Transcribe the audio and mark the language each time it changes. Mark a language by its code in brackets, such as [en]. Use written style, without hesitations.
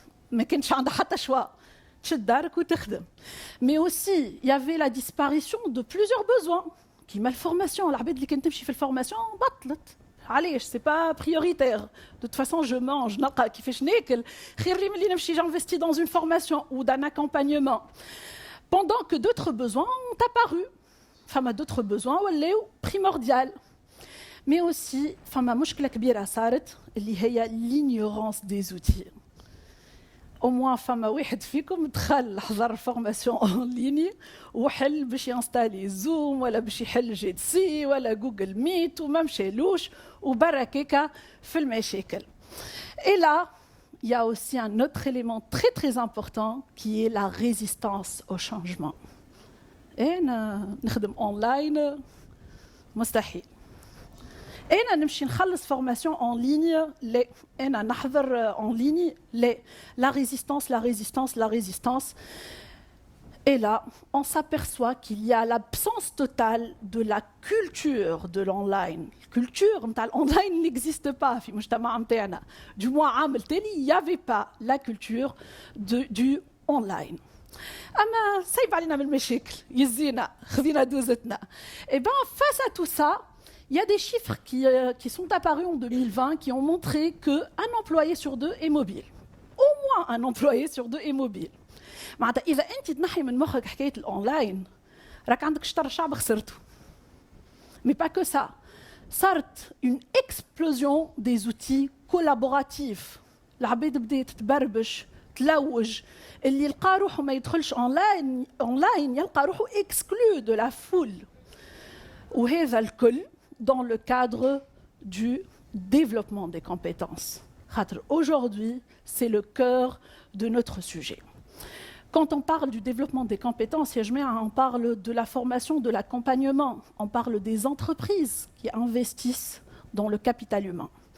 [fr] Mais aussi, il y avait la disparition de plusieurs besoins. Qui malformation, l'abed [ar] اللي كنت تمشي في الفورماسيون بطلت. علاش [fr] c'est pas prioritaire. De toute façon, je mange, [ar] نلقى كيفاش ناكل. خير لي ملي نمشي [fr] j'investis dans une formation ou d'un accompagnement. Pendant que d'autres besoins ont apparu. Enfin, d'autres besoins [ar] ولاو [fr] primordial. Mais aussi, [ar] فما مشكلة كبيرة صارت اللي هي [fr] l'ignorance des outils. [ar] Au moins, فما واحد فيكم دخل حضر فورماسيون اون ليني وحل باش ينستالي زوم ولا باش يحل جي سي ولا جوجل ميت وما مشالوش وبركيكا في المشاكل. [fr] Et là, il y a aussi un autre élément très très important qui est la résistance au changement. [ar] أنا نخدم أونلاين مستحيل. أنا نمشي نخلص [fr] formation en ligne [ar] لا. أنا نحضر en ligne لا. [fr] La résistance. Et là, on s'aperçoit qu'il y a l'absence totale de la culture de l'online. La culture de l'online n'existe pas [ar] في المجتمع نتاعنا. [fr] Du moins [ar] عام التالي [fr] il n'y avait pas la culture du online. [ar] أما صعيب علينا بالمشاكل يزينا خذينا دوزتنا. [fr] Et bien face à tout ça, il y a des chiffres qui sont apparus en 2020 qui ont montré qu'un employé sur deux est mobile. Au moins un employé sur deux est mobile. [ar] معناتها إذا أنت تنحي من مخك حكاية الأونلاين راك عندك شطر شعب خسرته. [fr] Mais pas que ça. [ar] صارت [fr] une explosion des outils collaboratifs. [ar] العباد بدات تبربش تلوج اللي يلقى روحه ما يدخلش أونلاين يلقى روحه [fr] exclu de la foule. [ar] وهذا الكل [fr] dans le cadre du développement des compétences. Aujourd'hui, c'est le cœur de notre sujet. Quand on parle du développement des compétences, on parle de la formation, de l'accompagnement, on parle des entreprises qui investissent dans le capital humain.